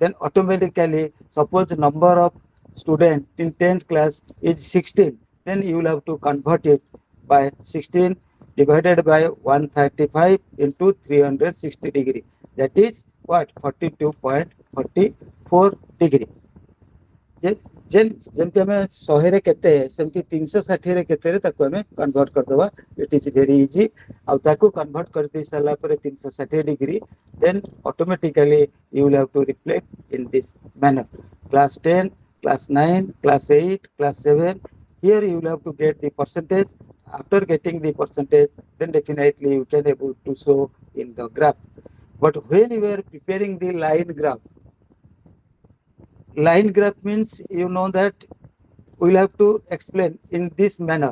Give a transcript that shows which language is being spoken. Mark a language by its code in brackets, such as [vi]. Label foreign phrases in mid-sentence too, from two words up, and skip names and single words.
[en] then automatically suppose number of student in 10th class is 16, then you will have to convert it by 16 divided by 135 into 360 degree, that is what, 42.44 degree. [or] ଯେ ଯେମିତି ଆମେ 100ରେ କେତେ ସେମିତି 360ରେ କେତେରେ ତାକୁ ଆମେ କନଭର୍ଟ କରିଦେବା, [en] it is very easy. [or] ଆଉ ତାକୁ କନଭର୍ଟ କରିଦେଇ ସାରିଲା ପରେ 360 ଡିଗ୍ରୀ, [en] then automatically you will have to reflect in this manner. କ୍ଲାସ୍ 10, class 9, class 8, class 7, here you will have to get the percentage. After getting the percentage, then definitely you can able to show in the graph. But when you are preparing the line graph means you know that we'll have to explain in this manner.